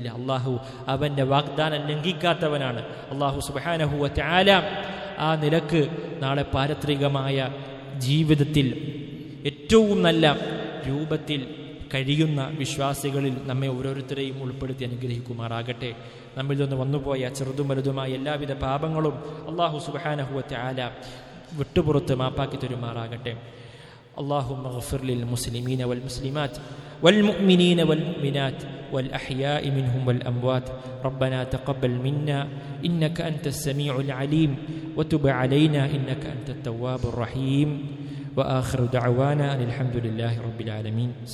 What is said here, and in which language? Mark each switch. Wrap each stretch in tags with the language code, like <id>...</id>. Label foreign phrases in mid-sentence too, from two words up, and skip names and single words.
<ml>അള്ളാഹു അവൻ്റെ വാഗ്ദാനം ലംഘിക്കാത്തവനാണ്.</ml> <ar>الله سبحانه وتعالى</ar> <ml>ആ നിലക്ക് നാളെ പാരത്രികമായ ജീവിതത്തിൽ ഏറ്റവും നല്ല രൂപത്തിൽ കഴിയുന്ന വിശ്വാസികളിൽ നമ്മെ ഓരോരുത്തരെയും ഉൾപ്പെടുത്തി അനുഗ്രഹിക്കുമാറാകട്ടെ. നമ്മിൽ നിന്ന് വന്നുപോയ ചെറുതും വലുതുമായ എല്ലാവിധ പാപങ്ങളും</ml> <ar>الله سبحانه وتعالى</ar> <ml>വിട്ടുപുറത്ത് മാപ്പാക്കി തരുമാറാകട്ടെ.</ml> <ar>اللهم اغفر للمسلمين والمسلمات والمؤمنين والمؤمنات والأحياء منهم والأموات. ربنا تقبل منا إنك أنت السميع العليم وتب علينا إنك أنت التواب الرحيم. وآخر دعوانا أن الحمد لله رب العالمين.</ar>